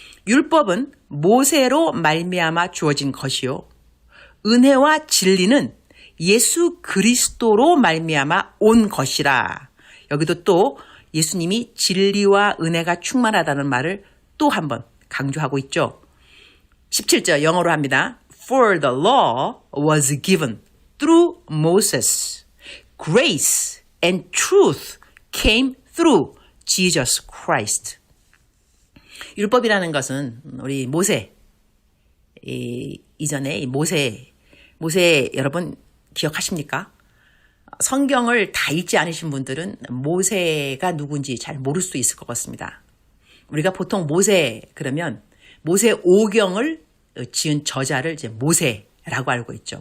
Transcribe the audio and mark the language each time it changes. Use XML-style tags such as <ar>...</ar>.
<ko>율법은 모세로 말미암아 주어진 것이요. 은혜와 진리는 예수 그리스도로 말미암아 온 것이라. 여기도 또 예수님이 진리와 은혜가 충만하다는 말을 또 한번 강조하고 있죠. 17절 영어로 합니다.</ko> <en>For the law was given through Moses. Grace and truth came through Jesus Christ.</en> <ko>율법이라는 것은 우리 모세, 이전에 이 모세 여러분 기억하십니까? 성경을 다 읽지 않으신 분들은 모세가 누군지 잘 모를 수도 있을 것 같습니다. 우리가 보통 모세 그러면 모세 오경을 지은 저자를 이제 모세라고 알고 있죠.</ko>